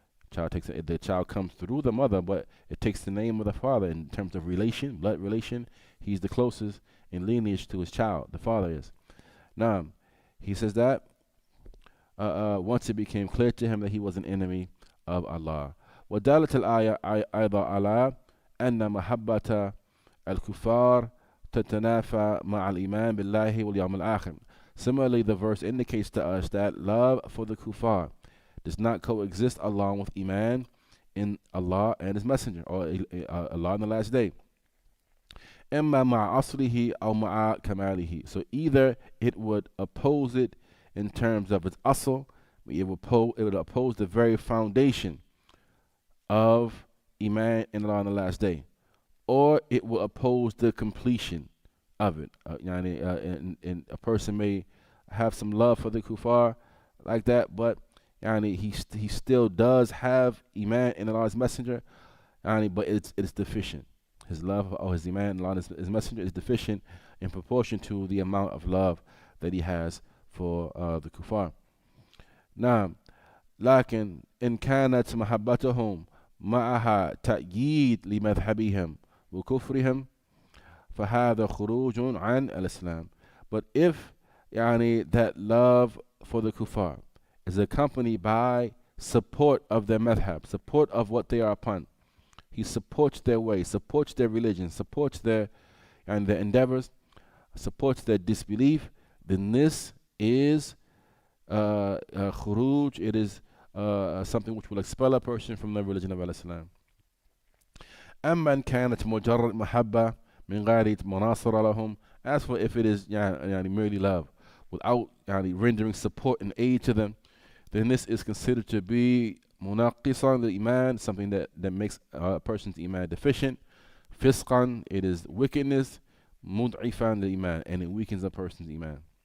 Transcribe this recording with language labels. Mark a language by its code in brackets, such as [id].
[en] The child comes through the mother, but it takes the name of the father in terms of relation, blood relation. He's the closest in lineage to his child. The father is. He says that once it became clear to him that he was an enemy of Allah. [ar] ودالت الآية أيضا على أن محبة الكفار تتنافى مع الإيمان بالله واليوم الآخر. [en] Similarly, the verse indicates to us that love for the kuffar does not coexist along with iman in Allah and His Messenger, or Allah in the last day. [ar] إما مع أصله أو مع كماله. [en] So either it would oppose it in terms of its asl, it would oppose the very foundation of iman in Allah on the last day, or it will oppose the completion of it. And a person may have some love for the kuffar like that, but he still does have iman in Allah's Messenger, but it's deficient. His love or his iman in Allah and his Messenger is deficient in proportion to the amount of love that he has for the kuffar. [ar] لكن إن كانت محبتهم معها تأييد لمذهبهم وكفرهم فهذا خروج عن الإسلام. [en] But if that love for the kuffar is accompanied by support of their madhab, support of what they are upon, he supports their way, supports their religion, supports their endeavors, supports their disbelief, then this is khuruj. It is something which will expel a person from the religion of Islam. [ar] أما إن كانت مجرد محبة من غير مناصرة لهم. [en] As for if it is merely love without rendering support and aid to them, then this is considered to be munaqisan al-iman, something that makes a person's iman deficient. Fisqan, it is wickedness. Mud'ifan al-iman, and it weakens a person's iman.